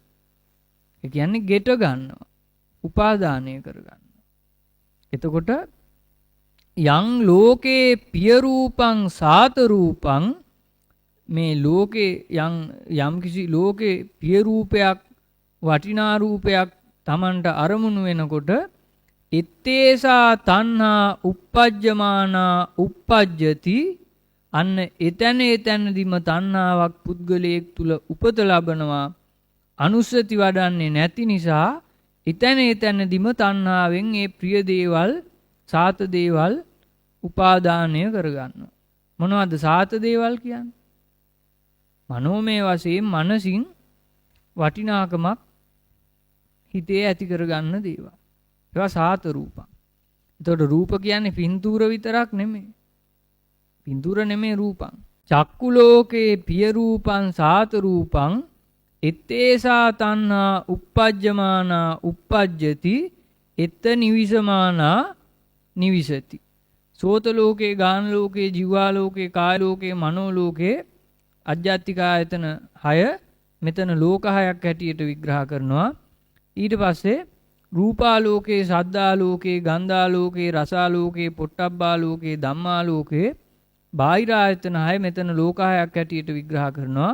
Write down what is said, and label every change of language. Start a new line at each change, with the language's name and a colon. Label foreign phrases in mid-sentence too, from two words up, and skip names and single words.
Sinhala: ඒ කියන්නේ ගෙට ගන්නවා. උපාදානය කරගන්නවා. එතකොට
Pali: යං ලෝකේ පිය රූපං සාත රූපං,
Sinhala: මේ ලෝකේ යම් කිසි ලෝකේ පිය රූපයක් වටිනා රූපයක් Tamanට අරමුණු වෙනකොට
Pali: ඉත්තේසා තණ්හා uppajjamaana uppajjati,
Sinhala: අන්න එතැනදීම තණ්හාවක් පුද්ගලයෙක් තුල උපත ලබනවා. අනුස්සති වඩන්නේ නැති නිසා එතැනදීම තණ්හාවෙන් ඒ ප්‍රිය දේවල් සාත දේවල් උපාදානය කරගන්නවා. මොනවද සාත දේවල් කියන්නේ? මනෝමය වශයෙන් මනසින් වටිනාකමක් හිතේ ඇති කරගන්න දේවල්. ඒවා සාත රූපං. එතකොට රූප කියන්නේ පින්තූර විතරක් නෙමෙයි. පින්තූර නෙමෙයි
Pali: රූපං. චක්කු ලෝකේ පිය රූපං සාත රූපං එත්තේසා තණ්හා uppajjamaana uppajjati එත්ත නිවිසමානා නිවිසති. සෝත ලෝකේ, ගාන ලෝකේ, ජීවා ලෝකේ, කාය ලෝකේ, මනෝ ලෝකේ,
Sinhala: අජ්ජත්තික ආයතන 6 මෙතන ලෝක 6ක් හැටියට විග්‍රහ කරනවා. ඊට පස්සේ
Pali: රූපාලෝකේ, සද්දාලෝකේ, ගන්ධාලෝකේ, රසාලෝකේ, පොට්ටබ්බාලෝකේ, ධම්මාලෝකේ,
Sinhala: බාහිර ආයතන 6 මෙතන ලෝක 6ක් හැටියට විග්‍රහ කරනවා.